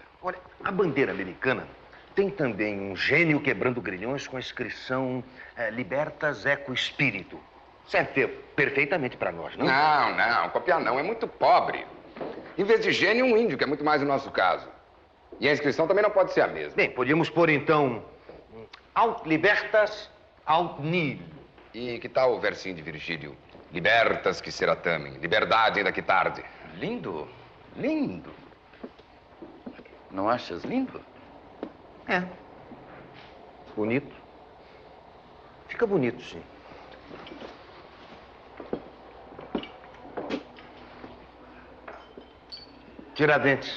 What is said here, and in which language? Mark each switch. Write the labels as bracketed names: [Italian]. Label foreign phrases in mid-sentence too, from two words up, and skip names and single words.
[Portuguese] Olha, a bandeira americana tem também um gênio quebrando grilhões com a inscrição [Latin] Libertas Eco Espírito. [Portuguese] Serve perfeitamente para nós, não? Não, copiar não, é muito pobre. Em vez de gênio, um índio, que é muito mais o nosso caso. E a inscrição também não pode ser a mesma. [Latin] Bem, podíamos pôr então Aut libertas, aut nihil. [Portuguese] E que tal o versinho de Virgílio? [Latin] Libertas que seratamem, [Portuguese] liberdade ainda que tarde. Lindo, lindo. Não achas lindo? É. Bonito. Fica bonito, sim. Tiradentes.